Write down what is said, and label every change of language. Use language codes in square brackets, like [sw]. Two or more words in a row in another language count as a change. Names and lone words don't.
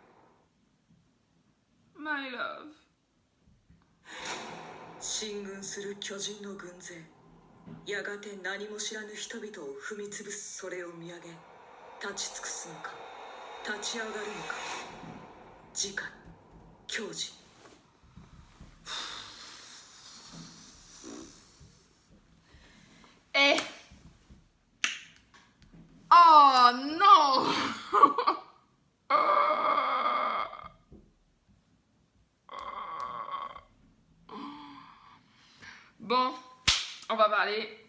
[en] My love。 [ja] 進軍する巨人の軍勢、やがて何も知らぬ人々を踏み潰すそれを見上げ立ち尽くすのか立ち上がるのか。次回教示。 [fr] Oh non. Bon, on va parler.